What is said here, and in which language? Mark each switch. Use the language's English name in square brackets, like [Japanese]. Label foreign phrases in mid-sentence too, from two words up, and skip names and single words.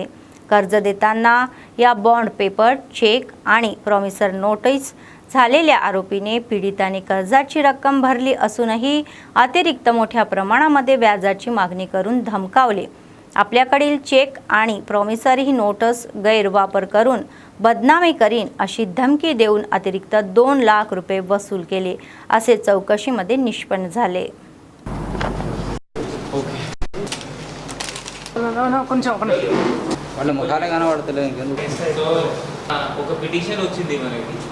[Marathi] कर्ज देताना या [English] bond paper, [Marathi] चेक आणि [English] promissory notice [Marathi] झालेल्या आरोपीने पीडिताने कर्जाची रक्कम भरली असूनही अतिरिक्त मोठ्या प्रमाणामध्ये व्याजाची मागणी करून धमकावले. आपल्याकडील चेक आणि [English] promissory notice [Marathi] गैरवापर करून बदनामी करीन अशी धमकी देऊन अतिरिक्त 2 लाख रुपये वसूल केले, असे चौकशीमध्ये निष्पन्न झाले. [Telugu] కొంచెం వాళ్ళ ముఖాలే కనబడతలేదు. ఒక పిటిషన్ వచ్చింది మనకి.